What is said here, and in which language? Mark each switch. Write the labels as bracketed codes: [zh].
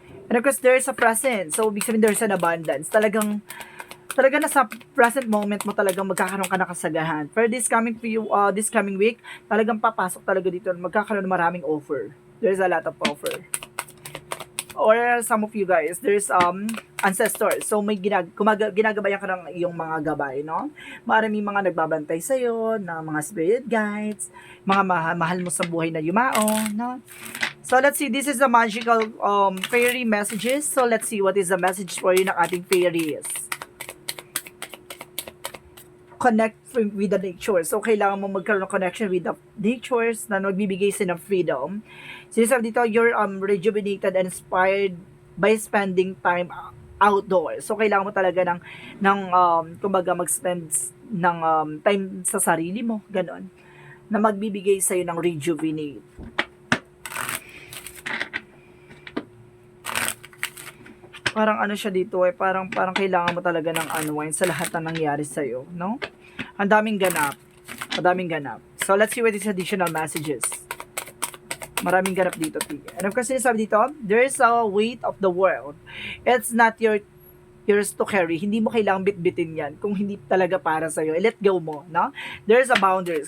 [en] And of course, there's a present. So, [tl] ibig sabihin, [en] there's an abundance. [tl] Talaga nasa present moment mo talagang magkakaroon ka ng kasagahan. [en] For this coming week, [tl] talagang papasok talaga dito. Magkakaroon ng maraming offer. [en] There's a lot of offer. Or some of you guys, there's ancestors. [tl] So, may ginagabayan ka ng iyong mga gabay, no? Maraming mga nagbabantay sa'yo, na mga spirit guides, mga mahal mo sa buhay na yumao, no? [en] So, let's see. This is the magical fairy messages. So, let's see what is the message for you ng ating fairies. Connect with the nature. [tl] So, kailangan mo magkaroon ng [en] connection with the natures [tl] na nagbibigay sila ng freedom. Sinasabi dito, [en] you're rejuvenated and inspired by spending time outdoors. [tl] So, kailangan mo talaga kumbaga, mag-spend ng time sa sarili mo. Ganon. Na magbibigay sa'yo ng rejuvenate. Parang ano siya dito parang kailangan mo talaga ng unwind sa lahat na nangyari sa'yo, no? Ang daming ganap. [en] So, let's see what is additional messages. [tl] Maraming ganap dito, [en] And of course, [tl] sinasabi dito, [en] there's a weight of the world. It's not yours to carry. [tl] Hindi mo kailangang bitbitin yan kung hindi talaga para sa'yo. Let go mo, no? [en] There's a boundaries.